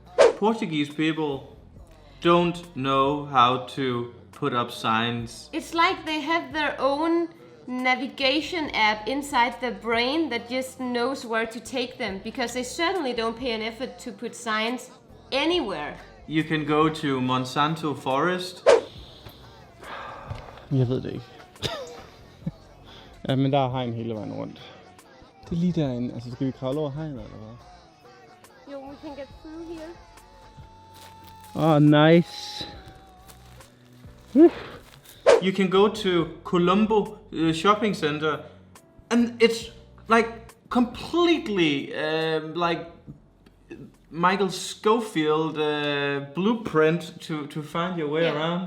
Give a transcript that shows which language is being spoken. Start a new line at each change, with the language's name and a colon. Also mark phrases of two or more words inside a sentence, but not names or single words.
English: Portuguese people don't know how to put up signs. It's like they have their own navigation app inside their brain that just knows where to take them, because they certainly don't pay an effort to put signs anywhere. You can go to Monsanto Forest.
Danish: Jeg ved det ikke. Ja, men der er hegn hele vejen rundt. Det er lige derinde. Altså, skal vi kravle over hegnet, eller hvad? Jo,
English: can get through here. Oh, nice. Whew. You can go to Colombo shopping center, and it's like completely like Michael Scofield blueprint to find your way around.